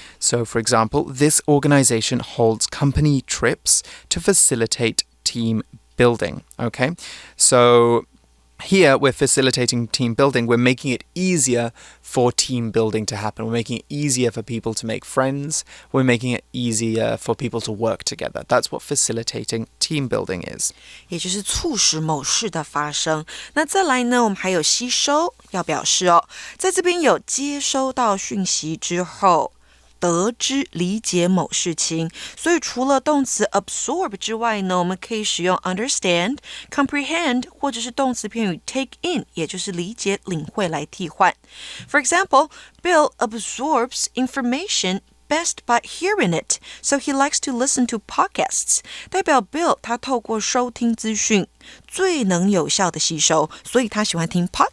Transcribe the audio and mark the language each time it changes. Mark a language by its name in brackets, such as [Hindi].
[English] So, for example, this organization holds company trips to facilitate team building. Okay, so here we're facilitating team building. We're making it easier for team building to happen. We're making it easier for people to make friends. We're making it easier for people to work together. That's what facilitating team building is. [Chinese] 也就是促使某事的发生。那再来呢，我们还有吸收，要表示哦，在这边有接收到讯息之后，得知、理解某事情，所以除了动词 absorb 之外呢，我们可以使用 understand, comprehend 或者是动词片语 take in， 也就是理解、领会来替换。 [English] For example, Bill absorbs information best by hearing it, so he likes to listen to podcasts. [Chinese] 代表 Bill 他透过收听资讯最能有效的吸收，所以他喜欢听